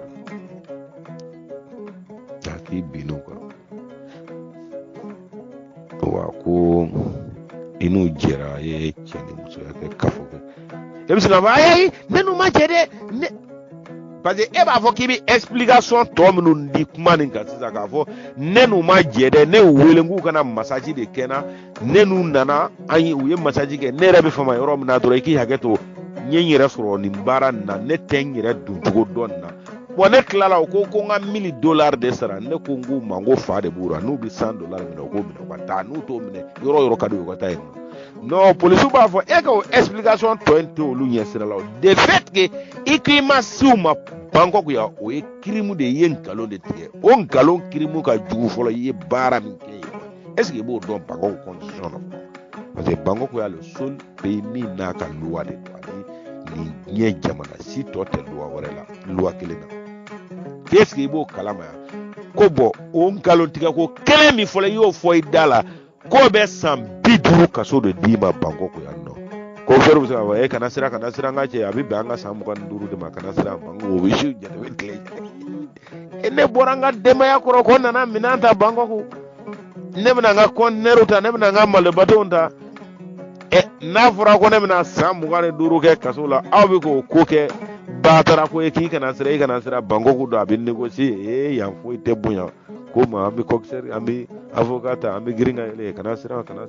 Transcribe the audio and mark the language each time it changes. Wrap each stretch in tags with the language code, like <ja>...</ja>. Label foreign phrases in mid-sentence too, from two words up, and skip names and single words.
<bm>k'i bin'u kan wa ko i n'u jɛra a ye cɛ ni musoya kɛ kafo kɛ e bɛ se ka fɔ ayi ne n'u ma jɛ dɛ ne parce que e b'a fɔ k'i bɛ explication tɔ minnu di kuma nin kan sisan k'a fɔ ne n'u ma jɛ dɛ ne y'u wele k'u kana masaji de kɛ n na ne n'u nana u ye masaji kɛ ne yɛrɛ bɛ fama yɔrɔ min na dɔrɔn i k'i hakɛ to n ye n yɛrɛ sɔrɔ nin baara nin na ne tɛ n yɛrɛ don cogo dɔn nin na bon ne tilala o ko n ka $1000 de sara ne ko n k'u ma n ko fa de b'u la n'u bɛ $100 minɛ u k'o minɛ u ka taa n'u t'o minɛ yɔrɔ o yɔrɔ ka di u ka taa yen nɔ non polisiw b'a fɔ e ka o explication tɔ in to olu ɲɛ sira la</bm> <fr>de fait que</fr> <bm>i k'i ma se u ma Bangkok yan o ye crime de ye nkalon de tigɛ o nkalon crime ka jugu fɔlɔ i ye baara min kɛ yen</bm> <fr>est ce que</fr> <bm>i b'o dɔn Bangkok constitution na parce que Bangkok y'a</bm> <fr>le seul pays</fr> <bm>min n'a ka loi de don ni diɲɛ jamana si tɔ tɛ loi wɛrɛ la loi kelen na</bm> <fr>est ce que</fr> <bm>i b'o kalama yan ko bɔn o nkalon tigɛ ko kelen min fɔlɔ i y'o fɔ i da la k'o bɛ san 50 kaso de d'i ma Bangkok yan nɔ ko fɛrɛ bɛ se ka fɔ kana siran n ka cɛ a bɛ bɛn an ka san 25 de ma kana siran Bangkok o bɛ su jate bɛ tile ne bɔra n ka denbaya kɔrɔ ko n nana minɛn ta Bangkok ne bɛna n ka conteneur ta ne bɛna n ka malibadenw ta n'a fɔra ko ne bɛna san 25 kɛ kaso la aw bɛ k'o ko kɛ baatara ko k'i kana siran i kana siran Bangkok don a bɛ négocier yan foyi tɛ bonya ko ma an bɛ commissaire an bɛ avocat ta an bɛ girin ka yɛlɛ kana siran</bm>